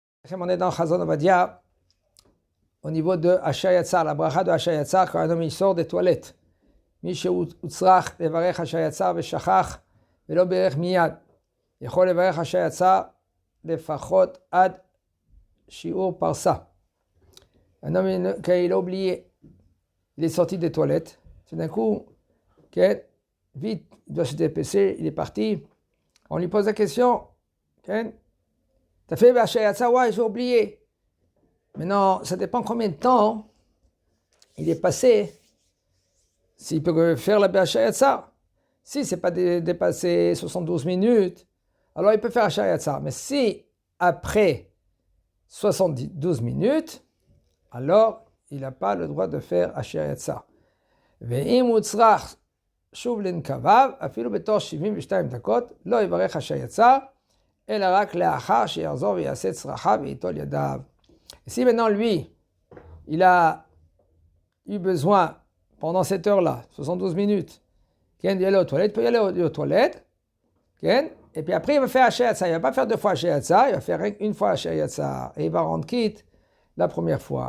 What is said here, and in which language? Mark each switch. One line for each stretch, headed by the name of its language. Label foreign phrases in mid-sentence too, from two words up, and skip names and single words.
French: On est dans Chazon Ovadia, au niveau de Asher Yatzar, la bracha de Asher Yatzar, quand un homme il sort des toilettes.
Hebrew: מי שהוצרך לברך אשר יצא ושכח ולא בירך מיד, יכול לברך אשר יצא לפחות עד שיעור פרסה.
French: Un homme, quand il a oublié, il est sorti des toilettes, tout d'un coup, vite, il doit se dépêcher, il est parti. On lui pose la question, t'as fait Asher Yatzar? Ouais, j'ai oublié. Maintenant, ça dépend combien de temps il est passé. S'il peut faire la Asher Yatzar. Si ce n'est pas dépassé 72 minutes, alors il peut faire Asher Yatzar. Mais si après 72 minutes, alors il n'a pas le droit de faire Asher Yatzar.
Hebrew: ואם הוא צריך שוב לנקביו, אפילו בתוך 72 דקות, לא יברך אשר יצא, אלא רק לאחר שיחזור ויעשה צרכיו וייטול ידיו.
French: Si maintenant lui, il a eu besoin pendant cette heure-là, 72 minutes, d'y aller aux toilettes, il peut y aller aux toilettes, et puis après il va faire Asher Yatzar. Il ne va pas faire deux fois Asher Yatzar, il va faire une fois Asher Yatzar, et il va rendre quitte la première fois.